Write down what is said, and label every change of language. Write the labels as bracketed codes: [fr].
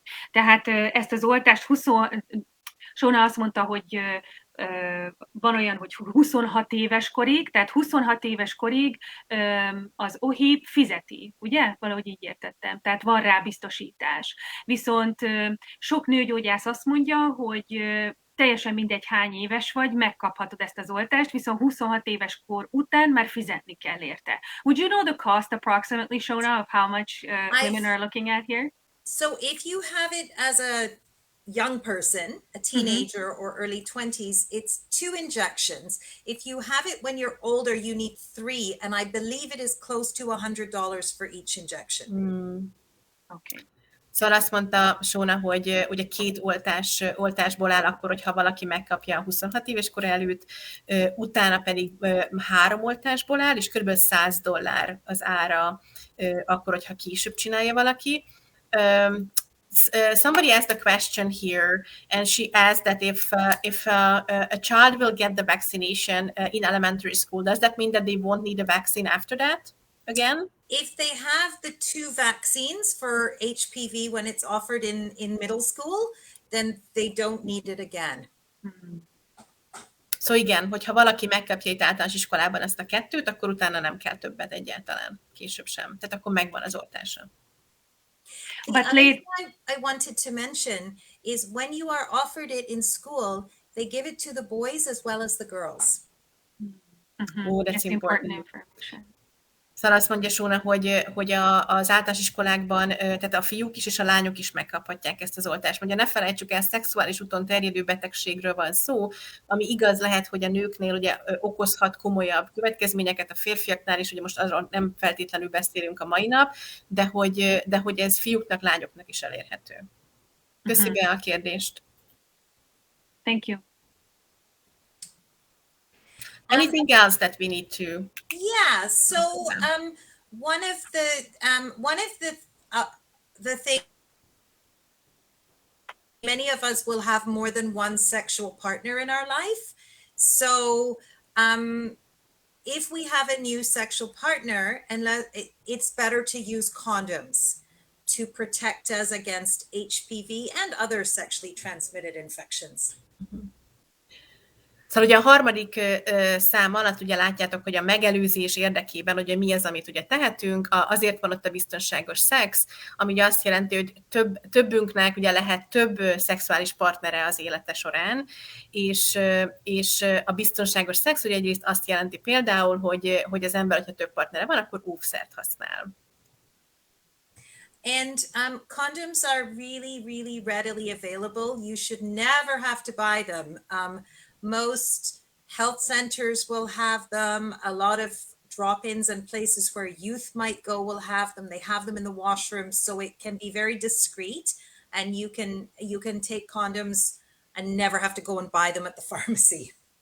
[hu] Tehát ezt az oltást Sona azt mondta, hogy van olyan, hogy 26 éves korig, tehát 26 éves korig az OHIP fizeti, ugye? Valahogy így értettem. Tehát van rá biztosítás. Viszont sok nőgyógyász azt mondja, hogy teljesen mindegy hány éves vagy, megkaphatod ezt az oltást, viszont 26 éves kor után már fizetni kell érte. [en] Would you know the cost approximately, Shona, of how much women are looking at here? So if you have it as a young person, a teenager or early 20s, it's 2 injections. If you have it when you're older, you need 3, and I believe it is close to $100 for each injection. Okay. [hu] Szóval azt mondta Sona, hogy ugye 2 oltásból áll akkor, hogyha valaki megkapja a 26 éves kor előtt, utána pedig 3 oltásból áll, és kb. $100 az ára akkor, hogyha később csinálja valaki. [en] Somebody asked a question here, and she asked that if a child will get the vaccination in elementary school, does that mean that they won't need a vaccine after that again? If they have the 2 vaccines for HPV when it's offered in middle school, then they don't need it again. [hu] Szóval igen, hogyha valaki megkapja itt általános iskolában ezt a 2-t, akkor utána nem kell többet egyáltalán, később sem. Tehát akkor megvan az oltása. [en] But I wanted to mention is when you are offered it in school, they give it to the boys as well as the girls. Oh, that's important information. [hu] Szóval azt mondja Sona, hogy az általános iskolákban, tehát a fiúk is és a lányok is megkaphatják ezt az oltást. Mondja, ne felejtsük el, szexuális úton terjedő betegségről van szó, ami igaz lehet, hogy a nőknél ugye okozhat komolyabb következményeket, a férfiaknál is, ugye most arról nem feltétlenül beszélünk a mai nap, de hogy ez fiúknak, lányoknak is elérhető. Köszönöm a kérdést. [en] Thank you. Anything else that we need to? Yeah. So one of the things, many of us will have more than one sexual partner in our life. So if we have a new sexual partner, and it's better to use condoms to protect us against HPV and other sexually transmitted infections. [hu] Szóval ugye a harmadik szám alatt ugye látjátok, hogy a megelőzés érdekében ugye mi az, amit ugye tehetünk, azért van ott a biztonságos szex, ami ugye azt jelenti, hogy többünknek ugye lehet több szexuális partnere az élete során, és a biztonságos szex ugye egyrészt azt jelenti például, hogy az ember, hogyha több partnere van, akkor óvszert használ. [en] And condoms are really, really readily available. You should never have to buy them. Most health centers will have them. A lot of drop-ins and places where youth might go will have them. They have them in the washroom, so it can be very discreet, and you can take condoms and never have to go and buy them at the pharmacy.